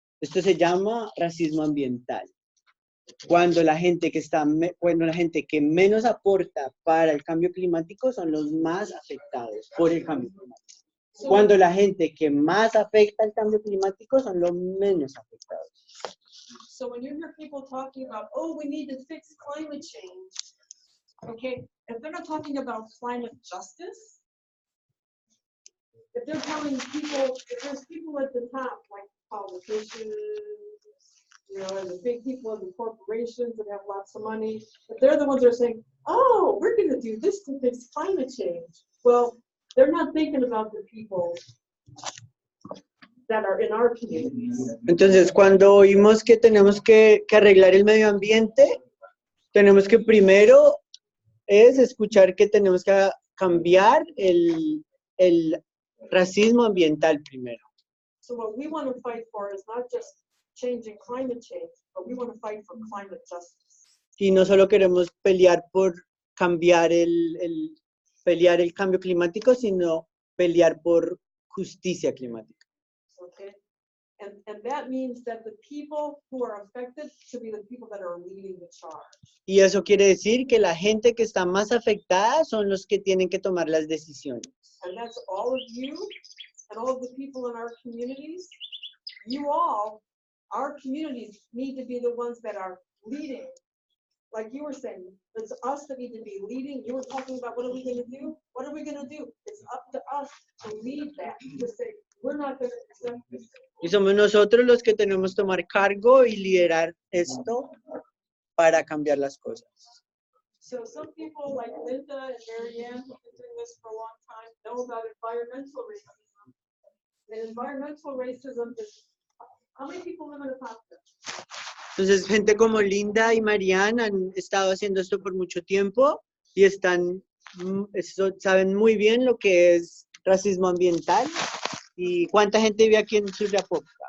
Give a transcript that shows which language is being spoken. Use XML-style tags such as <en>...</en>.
<es>Esto se llama racismo ambiental. Cuando la gente que menos aporta para el cambio climático son los más afectados por el cambio climático. Cuando la gente que más afecta al cambio climático son los menos afectados.</es> <en>So when you hear people talking about, oh, we need to fix climate change, okay, if they're not talking about climate justice, if they're telling people, if there's people at the top, like politicians, and the big people in the corporations that have lots of money, if they're the ones that are saying, oh, we're going to do this to fix climate change, well, they're not thinking about the people that are in our communities.</en> <es>Entonces, cuando oímos que tenemos que arreglar el medio ambiente, tenemos que primero escuchar que tenemos que cambiar el racismo ambiental primero.</es> <en>So what we want to fight for is not just changing climate change, but we want to fight for climate justice.</en> <es>Y no solo queremos pelear por cambiar pelear el cambio climático, sino pelear por justicia climática.</es> <en>Okay? And that means that the people who are affected should be the people that are leading the charge.</en> <es>Y eso quiere decir que la gente que está más afectada son los que tienen que tomar las decisiones.</es> <en>And that's all of you and all of the people in our communities. You all, our communities need to be the ones that are leading. Like you were saying, it's us that need to be leading. You were talking about what are we going to do? What are we going to do? It's up to us to lead that. To say, we're not going to accept this.</en> <es>Y somos nosotros los que tenemos que tomar cargo y liderar esto para cambiar las cosas.</es> <en>So some people like Linda and Marianne, who've been doing this for a long time, know about environmental racism. And environmental racism is, how many people live in Apopka?</en> <es>Entonces, gente como Linda y Marianne han estado haciendo esto por mucho tiempo y saben muy bien lo que es racismo ambiental. ¿Y cuánta gente vive aquí en Sur de Apopka?</es>